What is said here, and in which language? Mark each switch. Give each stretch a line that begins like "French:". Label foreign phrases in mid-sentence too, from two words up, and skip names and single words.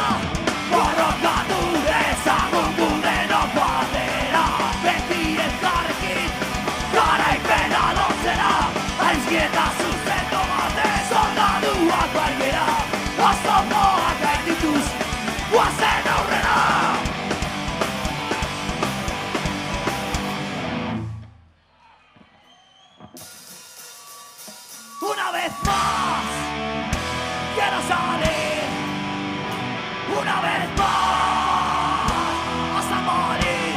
Basque: Borrokatu dezagun gudenok batera, beti elkarrekin garaipena lortzera. Adiskidetasun sendo batez soldaduak baitera, oztopoak gaindituz, goazen aurrera.
Spanish: Una vez más, quiero salir. Una vez más, hasta morir.